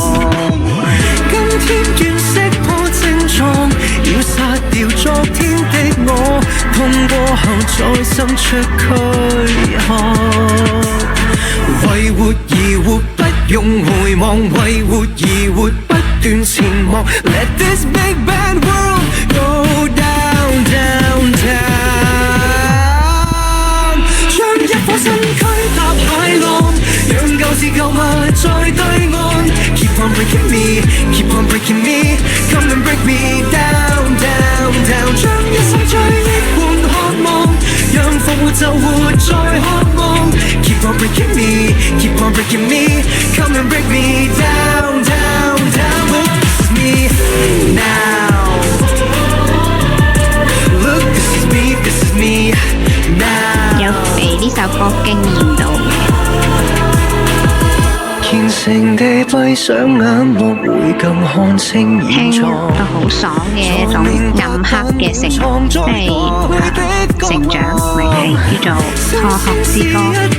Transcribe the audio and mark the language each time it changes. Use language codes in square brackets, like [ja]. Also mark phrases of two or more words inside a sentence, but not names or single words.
[yue] 今天願識破症狀，要殺掉昨天的我，痛過後再生出軀殼。為活而活，不用回望，為活而活，不斷前望。 [en] Let this big bad world go down, down, down。 [yue] 將一顆身軀踏海浪，讓舊事舊物在對岸。 [en] Keep on breaking me, keep on breaking me, come and break me down, down, [yue] down。將一生追憶換渴望，讓復活就活在 [en] breaking me, come and break me down, down, down. Look, this is me now. Look, this is me, this is me now. [yue] 有被呢首歌驚豔到嘅。虔誠地閉上眼幕，會更看清現聽狀。到好爽嘅一種暗黑嘅成，即係成長，咪係叫做科學之歌。